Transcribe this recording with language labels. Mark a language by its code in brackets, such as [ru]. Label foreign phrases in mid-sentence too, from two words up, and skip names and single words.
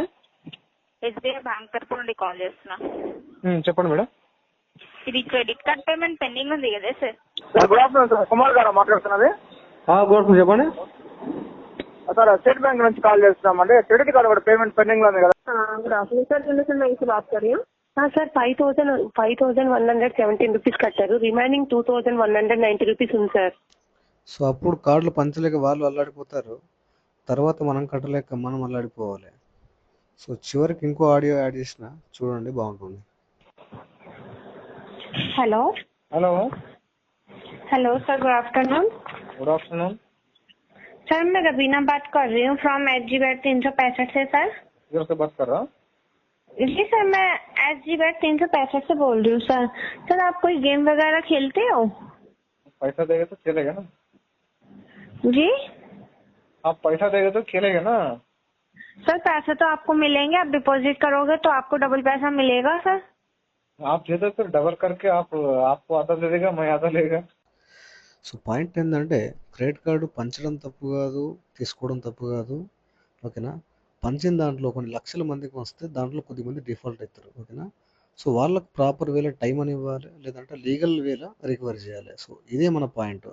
[te] ఎస్బీఐ బ్యాంక్ తరఫు నుండి కాల్ చేస్తున్నా. చెప్పండి మేడం. ఇది [en] credit card payment pending [te] ఉంది కదా సార్? [en] good afternoon sir, [te] కుమార్ గారు మాట్లాడుతున్నది. [en] good afternoon, చెప్పండి. [te] సార్ స్టేట్ బ్యాంక్ నుంచి కాల్ చేస్తున్నామండి. [en] credit card [te] కూడా [en] payment pending [te] లో ఉంది కదా. [en] good afternoon sir, [hi] जनरेशन बैंक से बात कर रही हूँ. हाँ सर, [te] 5,117 रुपीज కట్టారు. [en] remaining 2,190 rupees [te] ఉంది సార్. సో అప్పుడు కార్డులు పంచలేక వాళ్ళు అల్లాడిపోతారు, తర్వాత మనం కట్టలేక మనం అల్లాడిపోవాలి. సో చివరికి ఇంకో [en] audio add [te] చేసిన చూడండి, బాగుంటుంది. [hi] हेलो हेलो [en] Hello sir, good afternoon. good afternoon [hi] सर मैं रबीना बात कर रही हूँ फ्रॉम एसजी बैंक 365 से सर. इधर से बात कर रहा हूँ. जी सर, मैं एसजी बैंक 365 से बोल रही हूँ सर. सर आप कोई गेम वगैरह खेलते हो? पैसा देगा तो खेलेगा ना जी. आप पैसा देगा तो खेलेगा ना. सर पैसे तो आपको मिलेंगे, आप डिपॉजिट करोगे तो आपको डबल पैसा मिलेगा सर. आप दे दो तो डबल करके आपको आधा दे देगा, मैं आधा लेगा. [te] సో పాయింట్ ఏంటంటే క్రెడిట్ కార్డు పంచడం తప్పు కాదు, తీసుకోవడం తప్పు కాదు, ఓకేనా. పంచిన దాంట్లో కొన్ని లక్షల మందికి వస్తే దాంట్లో కొద్దిమంది డిఫాల్ట్ అవుతారు, ఓకేనా. సో వాళ్ళకు ప్రాపర్ వేలో టైం అని ఇవ్వాలి, లేదంటే లీగల్ వేలో రికవరీ చేయాలి. సో ఇదే మన పాయింట్.